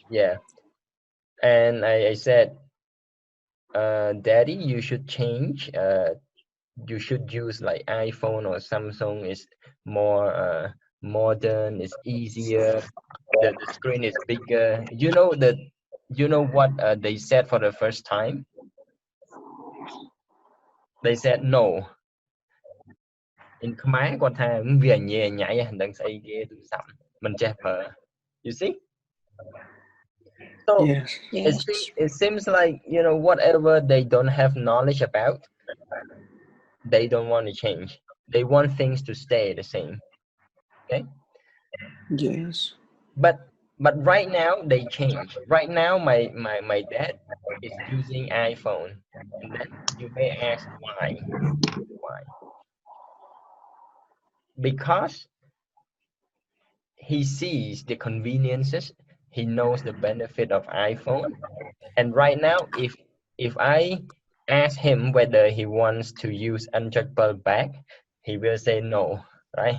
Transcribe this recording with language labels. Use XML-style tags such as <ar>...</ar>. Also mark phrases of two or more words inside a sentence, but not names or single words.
<en>Yeah, and I said, daddy, you should change, you should use like iPhone or Samsung, is more modern, it's easier, the screen is bigger. You know that, you know what they said for the first time? They said no. in Khmer</en> <km>គាត់ថាវាញ៉ៃញ៉ៃហ្នឹងស្អីគេទូរស័ព្ទមិនចេះប្រើ</km> <en>you see so Yes. it seems like you know whatever they don't have knowledge about they don't want to change they want things to stay the same okay Yes. but right now they change right now my dad is using iPhone and then you may ask why because he sees the conveniences he knows the benefit of iPhone and right now if I ask him whether he wants to use unchargeable bag he will say no right</en>